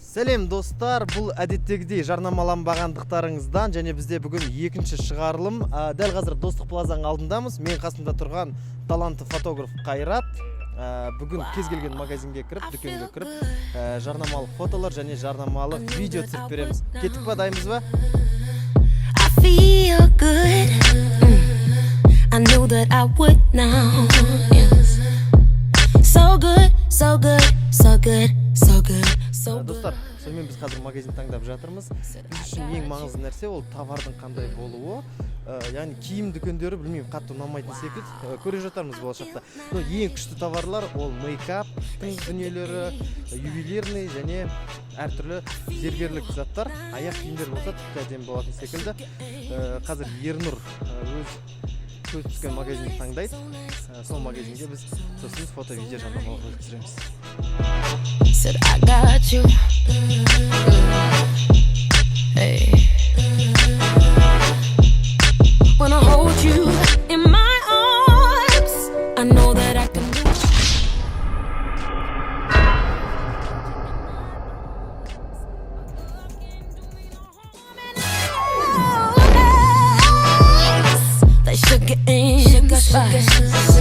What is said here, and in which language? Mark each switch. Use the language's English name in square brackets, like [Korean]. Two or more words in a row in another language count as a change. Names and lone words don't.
[Kazakh] Сәлем достар, бұл әдеттегідей жарнамаланбағандықтарыңыздан және бізде бүгін екінші шығарылым. Дәл қазір Достық плазаның алдындамыз. Мен қасымда тұрған талантты фотограф Қайрат. Бүгін кез келген магазинге кіріп, дүкенге кіріп, жарнамалық фотолар және жарнамалық видео түсіріп береміз. Кеттік па, дайынбыз ба? [English] I feel good. I knew that I would now. Yes. So good, so good, so good, so good. [Kazakh] Достар, сонымен біз қазір магазин таңдап жатырмыз. Біз үшін ең маңызды нәрсе ол товардың қандай болуы. Яғни киім дүкендері білмеймін қатты ұнамайтын секілді. Көре жатармыз болашақта. Но ең күшті товарлар ол мейкаптың дүниелері, ювелирный және әртүрлі зергерлік заттар. Аяқ киімдер болса тіпті әдемі болатын секілді. Қазір Ернұр өз көз түскен магазинді таңдайды. Сол магазинге біз сосын фото-видео жарнамалар өткіземіз. [English] Said I got you. Hey. When I hold you in my arms, I know that I can do. They sugar and spice.